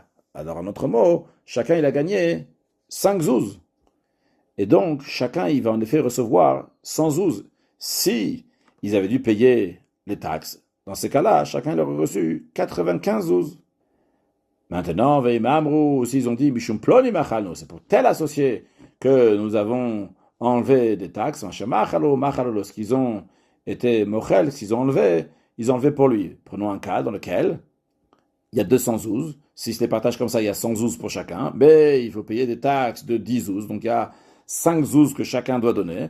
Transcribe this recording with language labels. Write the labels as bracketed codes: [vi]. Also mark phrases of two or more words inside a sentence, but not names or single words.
[fr] Alors, en autre mot, chacun il a gagné 5 zouz. Et donc, chacun il va en effet recevoir 100 zouz. Si ils avaient dû payer les taxes, dans ces cas-là, chacun leur a reçu 95 zouz. Maintenant, Veimamrou, s'ils ont dit, [he] משום פלוני מחלנו, [fr] c'est pour tel associé que nous avons enlevé des taxes, lorsqu'ils ont été mochel, s'ils ont enlevé, ils ont enlevé pour lui. Prenons un cas dans lequel il y a 200 zouz. Si je les partage comme ça, il y a 100 zouz pour chacun, mais il faut payer des taxes de 10 zouz, donc il y a 5 zouz que chacun doit donner.